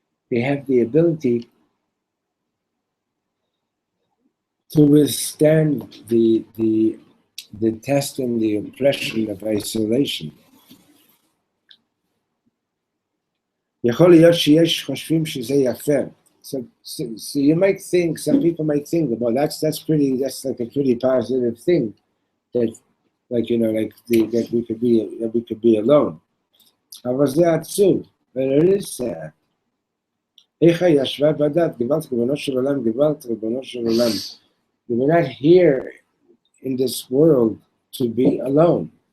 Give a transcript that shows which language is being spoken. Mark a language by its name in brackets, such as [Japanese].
[English] They have the ability to withstand the test and the oppression of isolation. [Hebrew] יכול להיות שיש חושבים שזה יפה. [English] So you might think, some people might think, well, that's like a pretty positive thing, that, like, you know, like that we could be alone. [Hebrew] אבל זה עצוב, [English] but it is sad. [Hebrew] איך ישבה בדת, גבלת ריבונו של עולם, גבלת ריבונו של עולם. [English] We're not here in this world to be alone.